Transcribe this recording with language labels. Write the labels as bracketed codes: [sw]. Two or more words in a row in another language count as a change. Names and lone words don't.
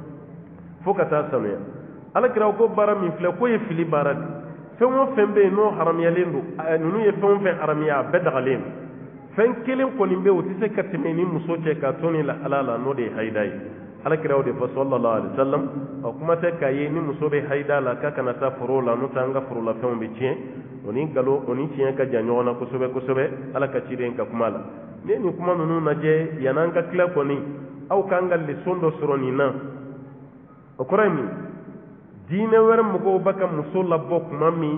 [bm] fo ka taa sanuya alakira ko baara min filɛ k'o ye fili baara de fɛn o fɛn bɛ yen n'o haramuyalen don ninnu ye fɛn o fɛn haramiya a bɛɛ dagalen don fen kelen koni be o ti se ka tɛmɛ ni muso cɛ ka tɔni la ala la n'o de ye hayida ye alakira o de fɔ [ar] صلى الله عليه وسلم [bm] o kuma tɛ k'a ye ni muso bɛ hayida la k'a kana taa foro la n'o tɛ an ka forolafɛnw bɛ tiɲɛ o ni nkalon o ni tiɲɛ ka jan ɲɔgɔn na kosɛbɛ kosɛbɛ ala ka ciden ka kuma la ni nin kuma ninnu lajɛ yan'an ka tila kɔni aw k'an ka leçon dɔ sɔrɔ nin na o kɔrɔ ye min diinɛ wɛrɛ mɔgɔw bɛ ka muso labɔ kuma min